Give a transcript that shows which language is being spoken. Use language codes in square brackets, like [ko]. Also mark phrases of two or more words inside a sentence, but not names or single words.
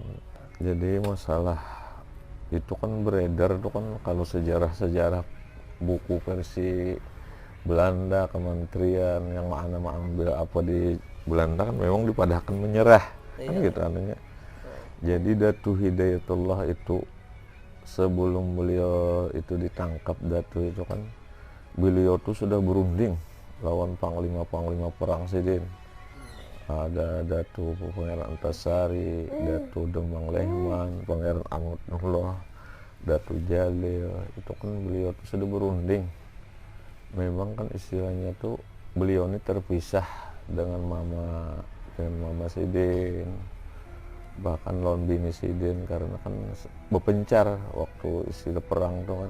[id] Jadi masalah itu kan beredar tuh kan kalau sejarah buku versi Belanda, kementerian yang mana mengambil apa di Belanda kan memang dipadahkan menyerah kan gitu anehnya. [bjn] Jadi Datu Hidayatullah itu sebelum beliau itu ditangkap Datu itu kan beliau tuh sudah berunding lawan panglima perang Sidin. [id] Ada Datu Pangeran Antasari, Datu Demang Lehman, Pangeran Amatullah, Datu Jalil, itu kan beliau tuh sudah berunding. [bjn] Memang kan istilahnya tuh beliau ini terpisah dengan mama Sidin, bahkan lawan bini Sidin karena kan berpencar waktu istilah perang tuh kan.